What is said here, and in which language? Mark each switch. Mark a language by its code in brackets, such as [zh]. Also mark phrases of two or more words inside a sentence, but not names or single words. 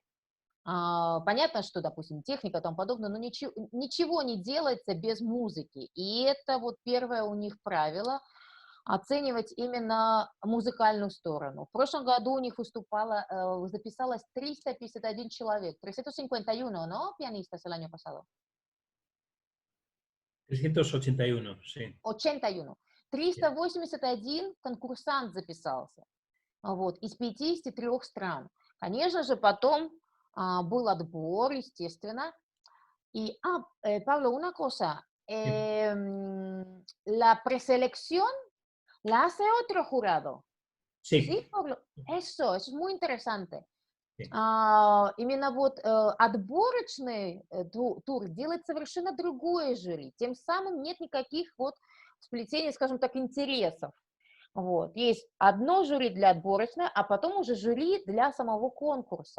[ru] Понятно, что, допустим, техника и тому подобное, но ничего не делается без музыки. И это вот первое у них правило — оценивать именно музыкальную сторону. В прошлом году у них записалось 351 человек. 351, [es] ¿no? Pianistas el año pasado. 381, sí. 81. [ru] 381 конкурсант записался, вот, из 53 стран. Конечно же, потом был отбор, естественно. [es] Y, Pablo, una cosa, Sí. la preselección la hace otro jurado, ¿sí, Sí. Pablo? Eso es muy interesante. Sí. [ru] Именно вот отборочный тур делает совершенно другое жюри. Тем самым нет никаких вот сплетений, скажем так, интересов. Вот. Есть одно жюри для отборочной, а потом уже жюри для самого конкурса.